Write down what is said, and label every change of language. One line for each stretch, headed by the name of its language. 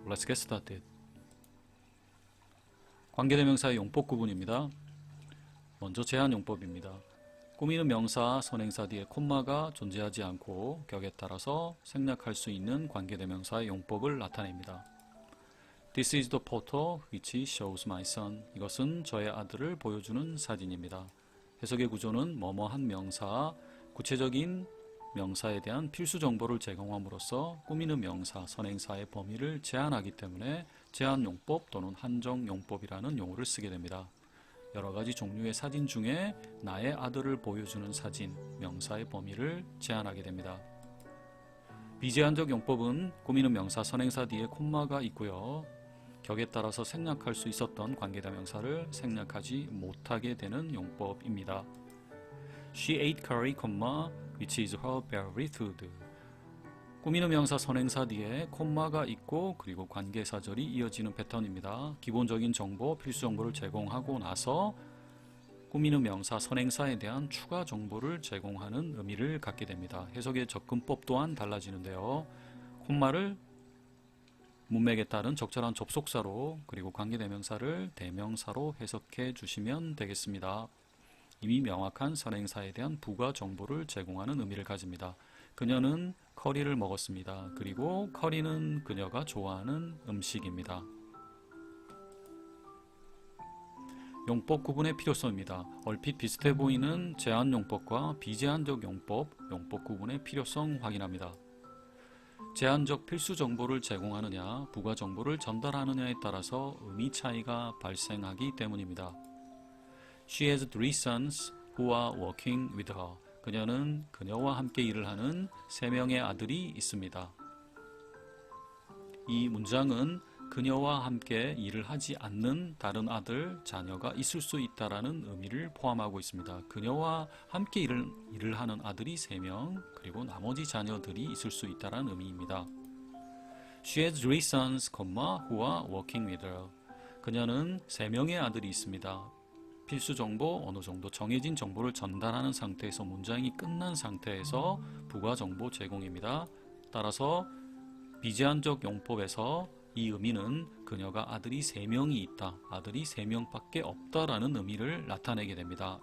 English: Let's get started.
Korean: 관계대명사의 용법 구분입니다. 먼저 제한용법입니다. 꾸미는 명사, 선행사 뒤에 콤마가 존재하지 않고 격에 따라서 생략할 수 있는 관계대명사의 용법을 나타냅니다.
English: This is the photo which shows my son.
Korean: 이것은 저의 아들을 보여주는 사진입니다. 해석의 구조는 뭐뭐한 명사, 구체적인 명사에 대한 필수 정보를 제공함으로써 꾸미는 명사, 선행사의 범위를 제한하기 때문에 제한용법 또는 한정용법이라는 용어를 쓰게 됩니다. 여러가지 종류의 사진 중에 나의 아들을 보여주는 사진, 명사의 범위를 제한하게 됩니다. 비제한적 용법은 꾸미는 명사, 선행사 뒤에 콤마가 있고요. 격에 따라서 생략할 수 있었던 관계대명사를 생략하지 못하게 되는 용법입니다.
English: She ate curry, which is her favorite food.
Korean: 꾸미는 명사, 선행사 뒤에 콤마가 있고 그리고 관계사절이 이어지는 패턴입니다. 기본적인 정보, 필수 정보를 제공하고 나서 꾸미는 명사, 선행사에 대한 추가 정보를 제공하는 의미를 갖게 됩니다. 해석의 접근법 또한 달라지는데요. 콤마를 문맥에 따른 적절한 접속사로 그리고 관계대명사를 대명사로 해석해 주시면 되겠습니다. 이미 명확한 선행사에 대한 부가 정보를 제공하는 의미를 가집니다. 그녀는 커리를 먹었습니다. 그리고 커리는 그녀가 좋아하는 음식입니다. 용법 구분의 필요성입니다. 얼핏 비슷해 보이는 제한용법과 비제한적 용법, 용법 구분의 필요성 확인합니다. 제한적 필수 정보를 제공하느냐, 부가 정보를 전달하느냐에 따라서 의미 차이가 발생하기 때문입니다.
English: She has 3 sons who are working with her.
Korean: 그녀는 그녀와 함께 일을 하는 3명의 아들이 있습니다. 이 문장은 그녀와 함께 일을 하지 않는 다른 아들, 자녀가 있을 수 있다라는 의미를 포함하고 있습니다. 그녀와 함께 일을 하는 아들이 3명, 그리고 나머지 자녀들이 있을 수 있다라는 의미입니다.
English: She has 3 sons, who are working with her.
Korean: 그녀는 3명의 아들이 있습니다. 필수 정보, 어느 정도 정해진 정보를 전달하는 상태에서 문장이 끝난 상태에서 부가 정보 제공입니다. 따라서 비제한적 용법에서 이 의미는 그녀가 아들이 3명이 있다, 아들이 3명밖에 없다라는 의미를 나타내게 됩니다.